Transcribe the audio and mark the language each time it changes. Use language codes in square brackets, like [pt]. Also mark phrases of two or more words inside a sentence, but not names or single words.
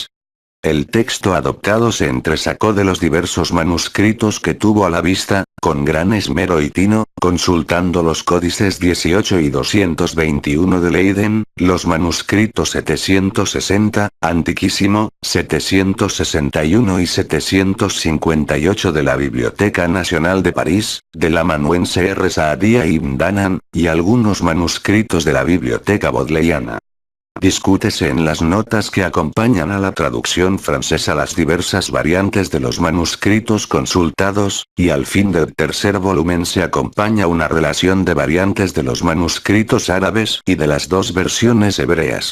[es] El texto adoptado se entresacó de los diversos manuscritos que tuvo a la vista, con gran esmero y tino, consultando los códices 18 y 221 de Leiden, los manuscritos 760, Antiquísimo, 761 y 758 de la Biblioteca Nacional de París, de la amanuense R. Saadia ibn Danan, y algunos manuscritos de la Biblioteca Bodleiana. Discútese en las notas que acompañan a la traducción francesa las diversas variantes de los manuscritos consultados, y al fin del tercer volumen se acompaña una relación de variantes de los manuscritos árabes y de las dos versiones hebreas.